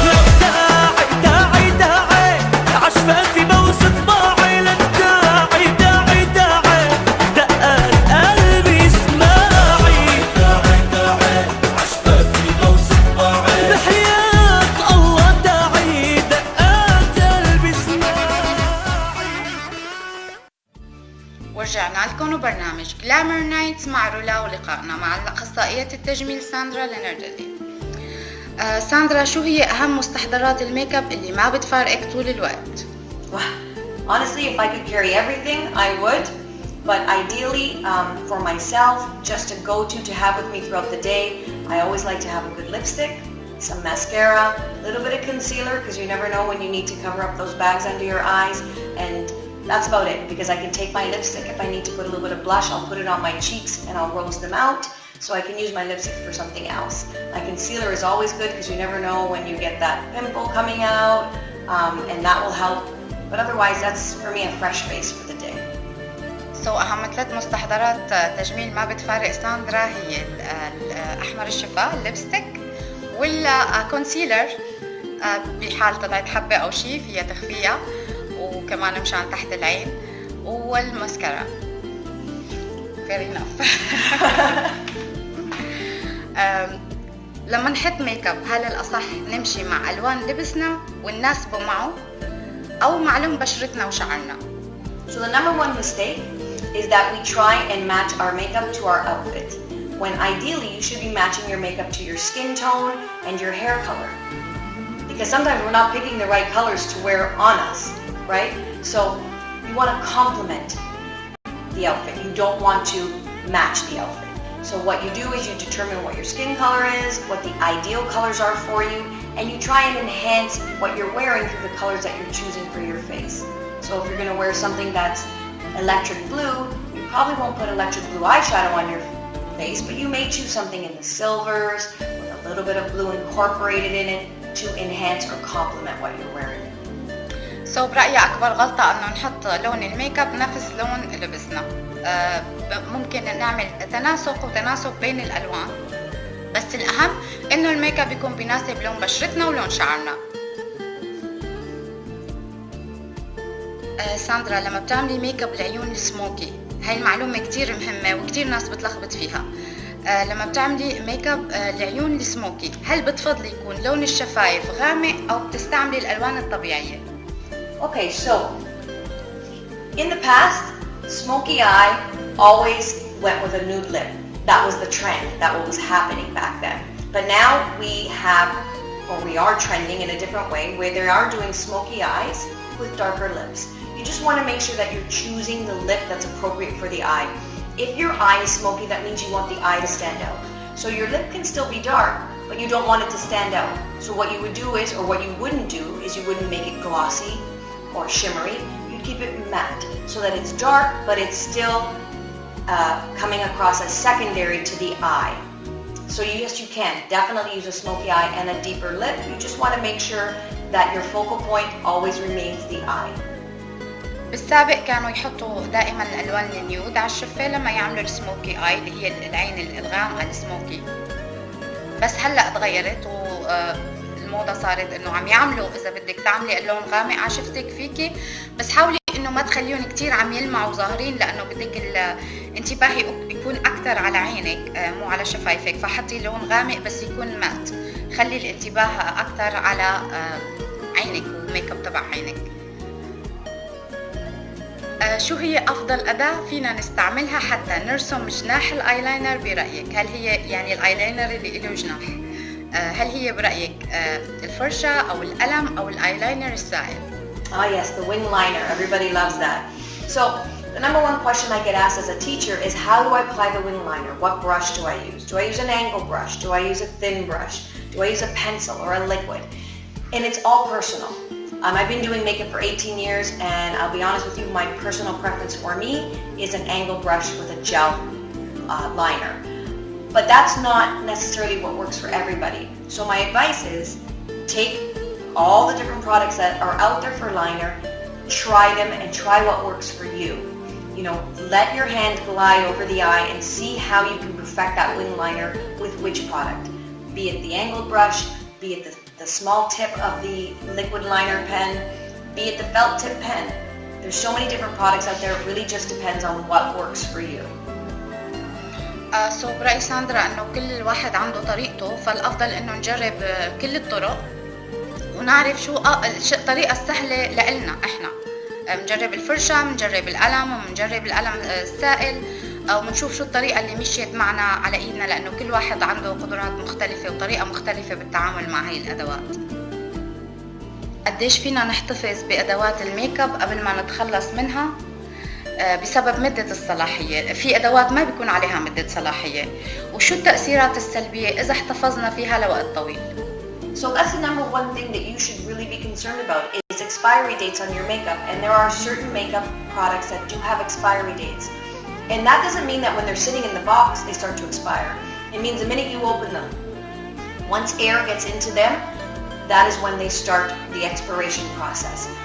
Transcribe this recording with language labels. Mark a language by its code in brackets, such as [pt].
[ar] لك داعي داعي داعي عشفان في بوس طباعي لك داعي داعي داعي دقات قلبي اسماعي داعي داعي عشفان في بوس طباعي بحياة الله داعي دقات قلبي اسماعي. ورجعنا لكم وبرنامج Glamour Nights مع رولا ولقائنا مع أخصائية التجميل ساندرا ليونارديلي. ساندرا، شو هي أهم مستحضرات الميك اب اللي ما بتفارقك طول الوقت؟ [en] Honestly, if I could carry everything, I would. But ideally, for myself, just a go-to have with me throughout the day, I always like to have a good lipstick, some mascara, a little bit of concealer, because you never know when you need to cover up those bags under your eyes, and that's about it, because I can take my lipstick. If I need to put a little bit of blush, I'll put it on my cheeks and I'll rose them out, so I can use my lipstick for something else. My concealer is always good, because you never know when you get that pimple coming out, and that will help. But otherwise, that's for me a fresh face for the day. [ar] أهم 3 مستحضرات تجميل ما بتفارق ساندرا هي الأحمر الشفاه، الليبستيك، والكونسيلر بحال طلعت حبة أو شي فيها تخفيها، وكمان مشان تحت العين، والماسكارا. [en] Fair enough. [ar] لما نحط ميك اب، هل الأصح نمشي مع ألوان لبسنا ونناسبه معه أو مع لون بشرتنا وشعرنا؟ [en] So the number one mistake is that we try and match our makeup to our outfit, when ideally you should be matching your makeup to your skin tone and your hair color. Because sometimes we're not picking the right colors to wear on us, right? So you want to complement the outfit. You don't want to match the outfit. So what you do is you determine what your skin color is, what the ideal colors are for you, and you try and enhance what you're wearing through the colors that you're choosing for your face. So if you're going to wear something that's electric blue, you probably won't put electric blue eyeshadow on your face, but you may choose something in the silvers with a little bit of blue incorporated in it to enhance or complement what you're wearing. [ar] برأيي أكبر غلطة إنه نحط لون الميك اب نفس لون لبسنا. ممكن نعمل تناسق بين الألوان، بس الأهم إنه الميك اب يكون بيناسب لون بشرتنا ولون شعرنا. ساندرا، لما بتعملي ميك اب العيون السموكي، هاي المعلومة كتير مهمة وكتير ناس بتلخبط فيها. لما بتعملي ميك اب العيون السموكي، هل بتفضلي يكون لون الشفايف غامق أو بتستعملي الألوان الطبيعية؟ [en] Okay, so in the past, smoky eye always went with a nude lip. That was the trend. That was happening back then. But now we are trending in a different way, where they are doing smoky eyes with darker lips. You just want to make sure that you're choosing the lip that's appropriate for the eye. If your eye is smoky, that means you want the eye to stand out. So your lip can still be dark, but you don't want it to stand out. So what you would do is, or what you wouldn't do, is you wouldn't make it glossy or shimmery. You'd keep it matte so that it's dark, but it's still coming across as secondary to the eye. So yes, you can definitely use a smoky eye and a deeper lip. You just want to make sure that your focal point always remains the eye. [ar] بالسابق كانوا يحطوا دائما الألوان النيود على الشفة لما يعملوا السموكي آي، اللي هي العين الغامقة السموكي. بس هلأ تغيرت والموضة صارت إنه عم يعملوا، إذا بدك تعملي اللون غامق على شفتك فيكي، بس حاولي إنه ما تخليهم كتير عم يلمعوا ظاهرين، لأنه بدك الانتباه يكون أكتر على عينك مو على شفايفك، فحطي لون غامق بس يكون مات. خلي الانتباه أكتر على عينك وميك اب تبع عينك. شو هي أفضل أداة فينا نستعملها حتى نرسم جناح الآيلاينر برأيك؟ هل هي يعني الآيلاينر اللي له جناح، هل هي برأيك الفرشة أو القلم أو الآيلاينر السائل؟ [en] Yes, the wing liner. Everybody loves that. So the number one question I get asked as a teacher is, how do I apply the wing liner? What brush do I use? Do I use an angle brush? Do I use a thin brush? Do I use a pencil or a liquid? And it's all personal. I've been doing makeup for 18 years, and I'll be honest with you, my personal preference for me is an angle brush with a gel liner. But that's not necessarily what works for everybody. So my advice is, take all the different products that are out there for liner, try them and try what works for you. You know, let your hand glide over the eye and see how you can perfect that wing liner with which product. Be it the angled brush, be it the small tip of the liquid liner pen, be it the felt tip pen. There's so many different products out there. It really just depends on what works for you. [ar] برأي ساندرا إنه كل واحد عنده طريقته، فالأفضل إنه نجرب كل الطرق ونعرف شو الطريقة السهلة لإلنا إحنا. نجرب الفرشة، نجرب القلم، ونجرب القلم السائل، ونشوف شو الطريقة اللي مشيت معنا على ايدنا، لانه كل واحد عنده قدرات مختلفة وطريقة مختلفة بالتعامل مع هاي الادوات. قديش فينا نحتفظ بادوات الميك اب قبل ما نتخلص منها بسبب مدة الصلاحية؟ في ادوات ما بيكون عليها مدة صلاحية، وشو التأثيرات السلبية اذا احتفظنا فيها لوقت طويل؟ [en] So that's the number one thing that you should really be concerned about is expiry dates on your makeup, and there are certain makeup products that do have expiry dates. And that doesn't mean that when they're sitting in the box they start to expire. It means the minute you open them, once air gets into them, that is when they start the expiration process.